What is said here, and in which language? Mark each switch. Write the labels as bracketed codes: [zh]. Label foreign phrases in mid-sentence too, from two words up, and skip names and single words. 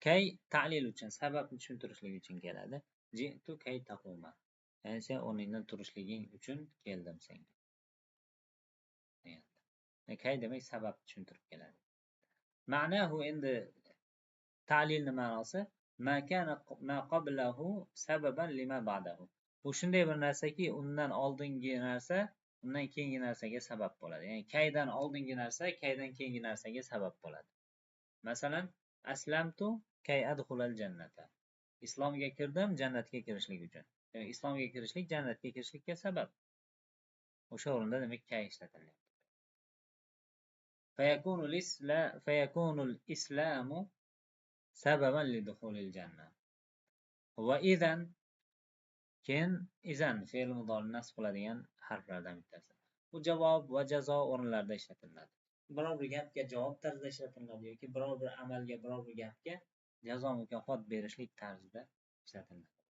[uz] Kay ta'lil uchun, sababni tushuntirishlik uchun keladi. [ar] جئت كي تقوم. [uz] Ya'ni sen o'rningdan turishliging uchun keldim senga. Kay demak sabab tushuntirib keladi. [ar] Ma'nahu [uz] endi ta'lilni ma'nosi [ar] ما كان ما قبله سببا لما بعده. [uz] Bu shunday bir narsaki, undan oldingi narsa undan keyingi narsaga sabab bo'ladi. Ya'ni kaydan oldingi narsa kaydan keyingi narsaga sabab bo'ladi. [ar] Masalan, أسلمت كي أدخل الجنة. [uz] Islomga kirdim jannatga kirishlik uchun. Ya'ni islomga kirishlik jannatga kirishlikka sabab. O'sha o'rinda demak kay ishlatilyapti. [ar] فيكون الإسلام سببا لدخول الجنة. [uz] وإذا keyin izan fe'l mudori nasb qiladigan harflardan bittasi. Bu javob va jazo o'rinlarida ishlatiladi. Biror bir gapga javob tarzida ishlatiladi yoki biror bir amalga, biror bir gapga jazo mukofot berishlik tarzida ishlatiladi.